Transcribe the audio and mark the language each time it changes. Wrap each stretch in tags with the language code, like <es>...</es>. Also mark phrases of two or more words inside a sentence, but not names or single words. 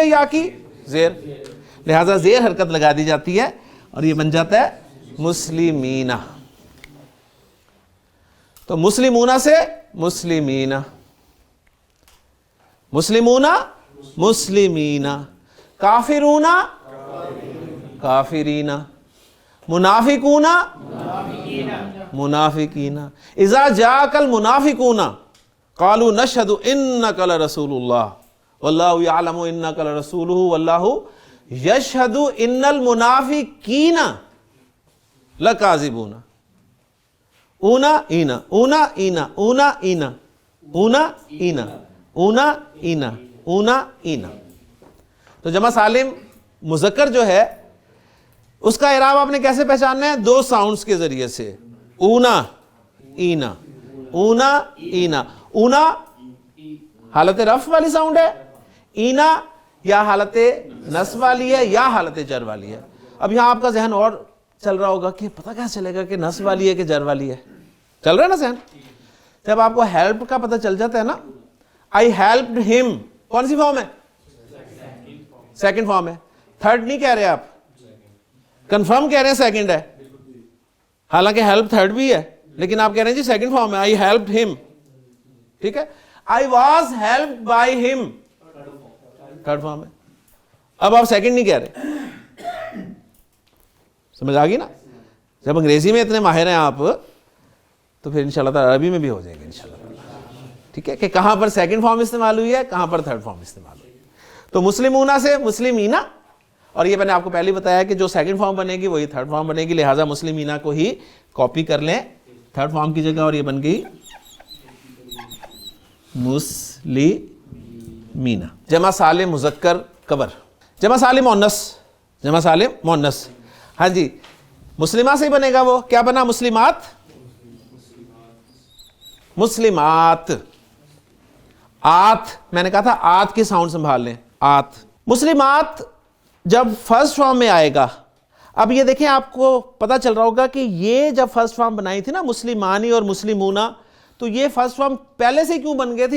<ur>یا کی زیر، لہذا زیر حرکت لگا دی جاتی ہے اور یہ بن جاتا ہے مسلمینہ۔ تو مسلمون سے مسلمین، مسلمون مسلمین، کافرون کافرین، منافقون منافقین۔</ur> <ar>اذا جاءک المنافقون قالوا نشهد انک لرسول اللہ واللہ یعلم انک لرسولہ واللہ یشہد ان المنافقین لکاذبون۔ اونا اینا اونا اینا اونا اینا اونا اینا اونا اینا اونا اینا۔</ar> <ur>تو جمع سالم مذکر جو ہے اس کا اعراب آپ نے کیسے پہچاننا ہے؟ دو ساؤنڈز کے ذریعے سے، اونا اینا اونا اینا۔ اونا حالت رفع والی ساؤنڈ ہے، اینا یا حالت نصب والی ہے یا حالت جر والی ہے۔ اب یہاں آپ کا ذہن اور چل رہا ہوگا کہ پتہ کیا چلے گا کہ نصب والی ہے کہ جر والی ہے؟ چل رہا ہے نا ذہن؟ جب آپ کو ہیلپ کا پتہ چل جاتا ہے نا،</ur> <en>I helped him,</en> <ur>کون سی فارم ہے؟</ur> <en>second form</en> <ur>ہے، تھرڈ نہیں کہہ رہے آپ، کنفرم کہہ رہے ہیں سیکنڈ ہے، حالانکہ ہیلپ تھرڈ بھی ہے، لیکن آپ کہہ رہے ہیں جی</ur> <en>second form</en> <ur>ہے،</ur> <en>I helped him,</en> <ur>ٹھیک ہے؟</ur> <en>I was helped by him, third form ہے۔</en> <ur>اب آپ سیکنڈ نہیں کہہ رہے، سمجھ آ گئی نا؟ جب انگریزی میں اتنے ماہر ہیں آپ تو پھر</ur> <ar>انشاءاللہ تعالی</ar> <ur>عربی میں بھی ہو جائیں گے</ur> <ar>انشاءاللہ،</ar> <ur>ٹھیک ہے؟ کہ کہاں پر</ur> <en>second form</en> <ur>استعمال ہوئی ہے، کہاں پر</ur> <en>third form</en> <ur>استعمال ہوئی ہے۔ تو مسلمون سے مسلمینا، اور یہ میں نے آپ کو پہلے بتایا کہ جو</ur> <en>second form</en> <ur>بنے گی وہی</ur> <en>third form</en> <ur>بنے گی، لہٰذا مسلمینا کو ہی کاپی کر لیں</ur> <en>third form</en> <ur>کی جگہ، اور یہ بن گئی مسلمینا۔ جمع سالم مذکر قبر، جمع سالم مؤنث، جمع سالم مؤنث، ہاں جی مسلمہ سے ہی بنے گا، وہ کیا بنا؟ مسلمات، مسلمات، آت، میں نے کہا تھا آت کی ساؤنڈ سنبھال لیں، آت۔ مسلمات جب</ur> <en>first form</en> <ur>میں آئے گا، اب یہ دیکھیں آپ کو پتا چل رہا ہوگا کہ یہ جب</ur> <en>first form</en> <ur>بنائی تھی نا مسلمانی اور مسلمونہ، تو یہ</ur> <en>first form</en> <ur>پہلے سے کیوں بن گئے تھے؟</ur>